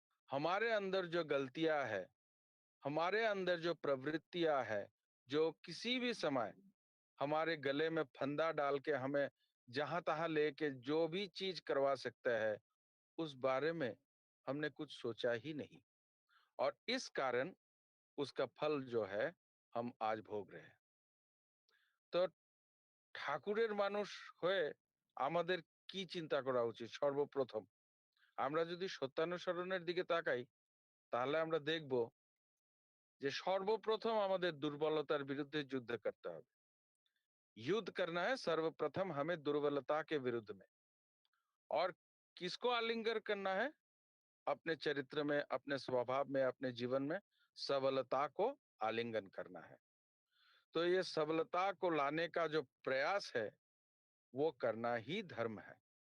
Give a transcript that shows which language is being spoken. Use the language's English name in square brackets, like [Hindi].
[Hindi] हमारे अंदर जो गलतियां है, हमारे अंदर जो प्रवृत्तियां है, जो किसी भी समय हमारे गले में फंदा डाल के हमें जहां तहां लेके जो भी चीज करवा सकता है, उस बारे में हमने कुछ सोचा ही नहीं और इस कारण उसका फल जो है हम आज भोग रहे हैं। [Bangla] তো ঠাকুরের মানুষ হয়ে আমাদের কি চিন্তা করা উচিত? সর্বপ্রথম আমরা যদি সত্যানুসরণের দিকে তাকাই তাহলে আমরা দেখব যে সর্বপ্রথম আমাদের दुर्बलतार বিরুদ্ধে যুদ্ধ করতে হবে। [Hindi] युद्ध करना है सर्वप्रथम हमें दुर्बलता के विरुद्ध में। और किसको आलिंगन करना है? अपने चरित्र में, अपने स्वभाव में, अपने जीवन में सबलता को आलिंगन करना है। तो ये सबलता को लाने का जो प्रयास है वो करना ही धर्म है।